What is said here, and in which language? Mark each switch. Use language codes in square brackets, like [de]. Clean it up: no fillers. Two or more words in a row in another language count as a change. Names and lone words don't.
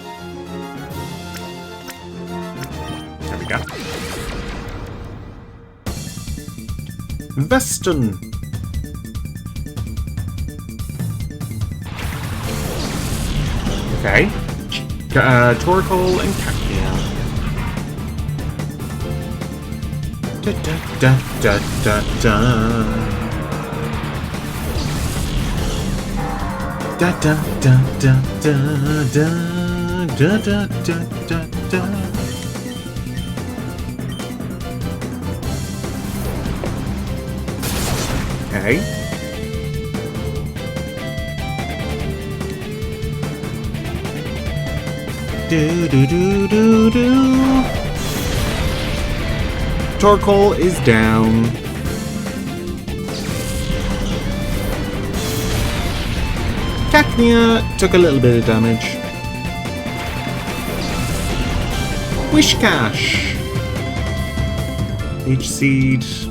[en] There we go. Veston. Okay. Torkoal and Cacnea. Da da da da da da. Da da da da da da da da da da. Okay. Do do do do do. Torkoal is down. Cacnea took a little bit of damage. Wishcash. H-Seed.